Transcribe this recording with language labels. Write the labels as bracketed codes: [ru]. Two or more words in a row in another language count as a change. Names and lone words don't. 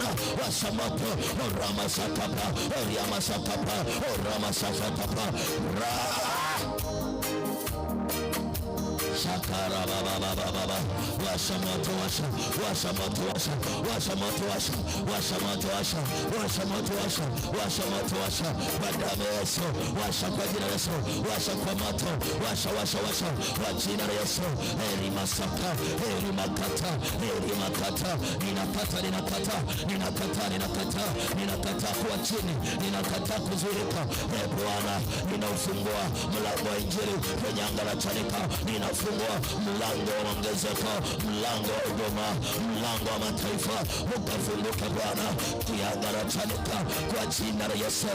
[sw] Washa moto, orama sakapa, oriama sakapa, orama sakapa, Shakara baba baba baba, washa moto, washa, washa moto, washa, washa moto, washa, washa moto, washa, washa moto, washa, washa moto, washa kwa damu ya Yesu, washa kwa jina la Yesu, washa kwa moto, washa, washa, washa kwa jina la Yesu. Eri masaka, eri makata, eri makata, ninakata, ninakata, ninakata, ninakata, ninakata kwa chini, ninakata kuzuilika. Bwana, ninaufungua mlango wa injili kwenye anga la Chanika, ninafungua mlango wa ongezeko, mlango wa huduma, mlango wa mataifa ukafunguka Bwana, anga la Chanika kwa jina la Yesu.